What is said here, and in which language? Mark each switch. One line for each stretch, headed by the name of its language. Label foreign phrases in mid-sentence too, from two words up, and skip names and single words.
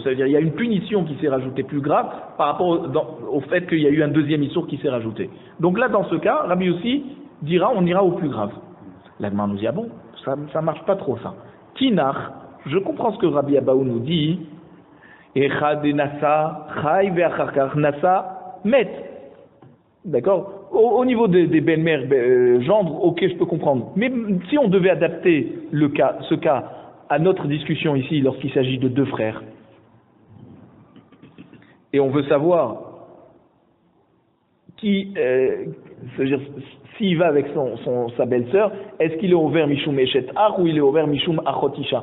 French: C'est-à-dire il y a une punition qui s'est rajoutée plus grave par rapport au fait qu'il y a eu un deuxième issour qui s'est rajouté. Donc là, dans ce cas, Rabbi Yossi dira on ira au plus grave. L'Agma nous dit ah bon, ça marche pas trop ça. Kinach, je comprends ce que Rabbi Abaou nous dit.
Hebrew: אחד נשא חיה ואחר כך נשא מתה.
French: D'accord? Au niveau des belles-mères, gendres, ok, je peux comprendre. Mais si on devait adapter ce cas à notre discussion ici, lorsqu'il s'agit de deux frères, et on veut savoir c'est-à-dire, s'il va avec sa belle-sœur, est-ce qu'il est ouvert
Hebrew: משום אשת אח
French: ou il est ouvert
Hebrew: משום אחות אשה?